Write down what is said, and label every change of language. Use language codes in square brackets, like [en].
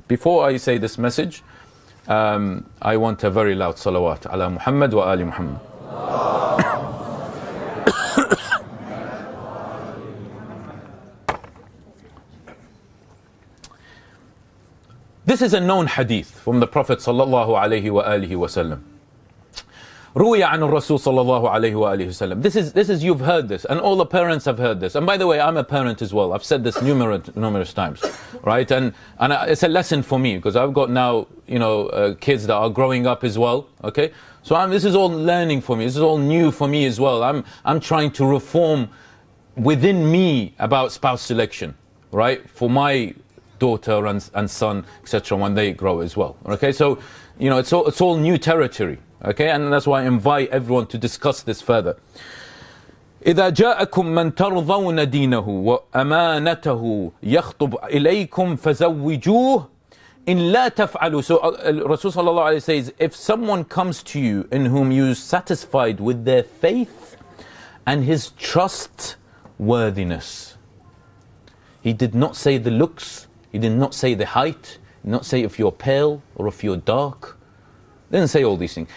[en] Before I say this message, I want a very loud salawat ala Muhammad wa ali Muhammad. This is a known hadith from the Prophet sallallahu alayhi wa alihi wa sallam. [ar] روي عن الرسول صلى الله عليه وآله وسلم. [en] This is you've heard this, and all the parents have heard this. And by the way, I'm a parent as well. I've said this numerous times, right? And it's a lesson for me because I've got now kids that are growing up as well. Okay, so this is all learning for me. This is all new for me as well. I'm trying to reform within me about spouse selection, right? For my daughter and son, etc. when they grow as well. Okay, so it's all new territory. Okay, and that's why I invite everyone to discuss this further. [ar] إذا جاءكم من ترضون دينه وأمانته يخطب إليكم فزوجوه إن لا تفعلوا. [en] So Rasul sallallahu alayhi says, if someone comes to you in whom you are satisfied with their faith and his trustworthiness. He did not say the looks, he did not say the height, he did not say if you're pale or if you're dark. He didn't say all these things.